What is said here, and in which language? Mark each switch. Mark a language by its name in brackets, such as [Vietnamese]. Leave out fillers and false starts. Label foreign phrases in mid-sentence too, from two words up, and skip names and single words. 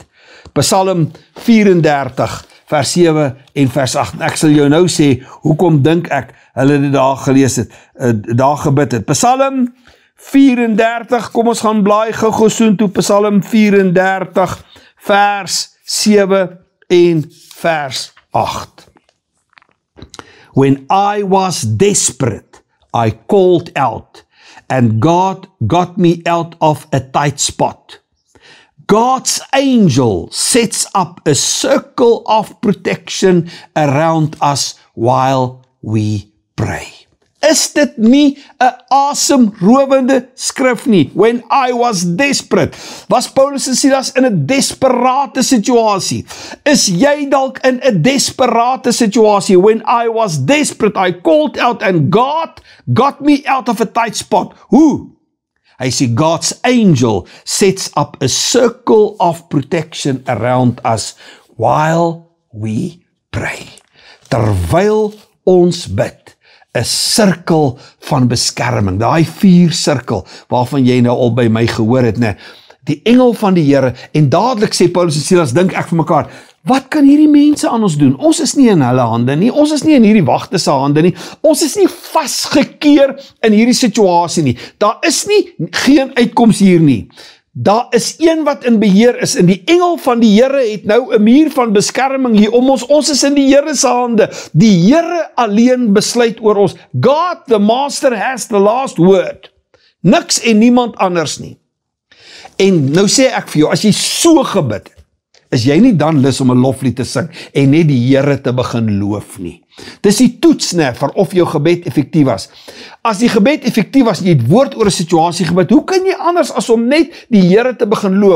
[Afrikaans] Psalm 34, vers 7 en vers 8, en ek sal jou nou sê, hoekom dink ek, hulle dit daar gelees het, daar gebid het. Psalm 34, kom ons gaan blaai gou soontoe, Psalm 34, vers 7 en vers 8. [English] When I was desperate, I called out, and God got me out of a tight spot. God's angel sets up a circle of protection around us while we pray. [Afrikaans] Is dit nie 'n asemrowende skrif nie? [English] When I was desperate, [Afrikaans] was Paulus en Silas in 'n desperate situasie? Is jy dalk in 'n desperate situasie? [English] When I was desperate, I called out and God got me out of a tight spot. [Afrikaans] Hoe? Hy sê [English] God's angel sets up a circle of protection around us while we pray. [Afrikaans] Terwyl ons bid, 'n sirkel van beskerming, daai 4 sirkel waarvan jy nou al by my gehoor het, né? Die engel van die Here, en dadelik sê Paulus en Silas, dink ek vir mekaar, wat kan hierdie mense aan ons doen? Ons is nie in hulle hande nie, ons is nie in hierdie wagte se hande nie, ons is nie vasgekeer in hierdie situasie nie, daar is nie geen uitkoms hier nie. Daar is een wat in beheer is, en die engel van die Here het nou 'n muur van beskerming hier om ons. Ons is in die Here se hande. Die Here alleen besluit oor ons. [English] God, the Master, has the last word. [Afrikaans] Niks en niemand anders nie. En nou sê ek vir jou, as jy so gebid het, is jy nie dan lus om 'n loflied te sing en net die Here te begin loof nie. Dis die toets vir of jou gebed effektief was. As die gebed effektief was en jy het woord oor 'n situasie gebid, hoe kan jy anders as om net die Here te begin loof?